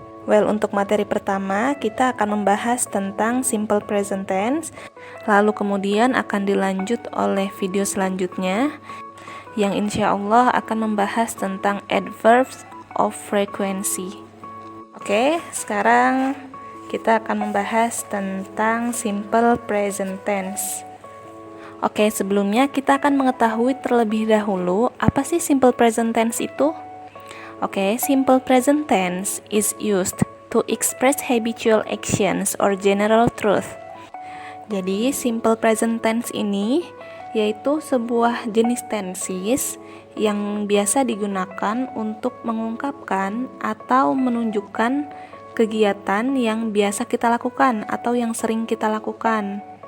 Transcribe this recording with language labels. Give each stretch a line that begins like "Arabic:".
Indonesian: Untuk materi pertama kita akan membahas tentang simple present tense, lalu kemudian akan dilanjut oleh video selanjutnya yang insya Allah akan membahas tentang adverbs of frequency. Oke, sekarang kita akan membahas tentang simple present tense. Oke, sebelumnya kita akan mengetahui terlebih dahulu apa sih simple present tense itu?
English: Oke, simple present tense is used to express habitual actions or general truth.
Indonesian: Jadi, simple present tense ini yaitu sebuah jenis tenses yang biasa digunakan untuk mengungkapkan atau menunjukkan kegiatan yang biasa kita lakukan atau yang sering kita lakukan.